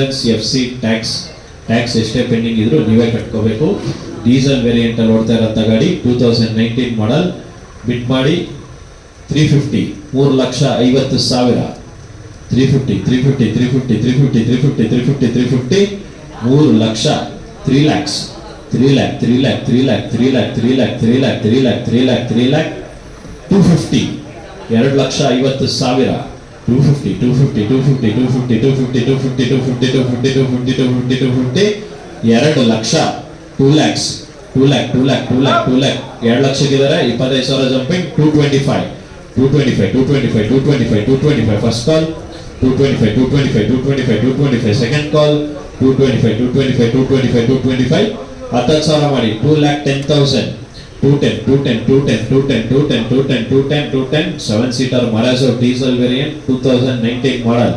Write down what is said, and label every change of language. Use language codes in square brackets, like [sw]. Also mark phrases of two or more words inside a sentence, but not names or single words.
[kn] ಇನ್ಶೂರೆನ್ಸ್, FC, ಟ್ಯಾಕ್ಸ್ ಟ್ಯಾಕ್ಸ್ ಎಷ್ಟೇ ಪೆಂಡಿಂಗ್ ಇದ್ರು ನೀವೇ ಕಟ್ಕೋಬೇಕು. ಡೀಸೆಲ್ ವೇರಿಯಂಟ್ ಅಲ್ಲಿ ಓಡ್ತಾ ಇರೋಂಥ ಗಾಡಿ 2019 ಮಾಡಲ್. ಬಿಟ್ ಮಾಡಿ 350, 3,50,000. 350, 350, 350, 350, 350, 350, 350, 3 ಲಕ್ಷ, 3 lakhs, 3 lakh, 3 lakh, 3 lakh, 3 lakh, 3 lakh, 3 lakh, 3 lakh, 3 lakh, 3 lakh, 250, 2,50,000. 250, 250, 250, 250, 250, 250, 250, 250, 250, 250, 250, 2 ಲಕ್ಷ, 2 lakhs, 2 lakh, 2 lakh, 2 lakh, 2 lakh, 2 ಲಕ್ಷಕ್ಕಿದ್ದಾರೆ. 25,000 ಜಂಪಿಂಗ್. 225, 225, 225, 225, 225 ಫಸ್ಟ್ ಕಾಲ್. 225, 225, 225, 225 ಸೆಕೆಂಡ್ ಕಾಲ್. 225, 225, 225, 225 10,000 ಮಾಡಿ. 2,10,000. 210, 210, 210, 210, 210, 210, 210, 210 7 ಸೀಟರ್ ಮರಾಜೋ ಡೀಸೆಲ್ ವೇರಿಯಂಟ್ 2019 ಮಾಡಲ್.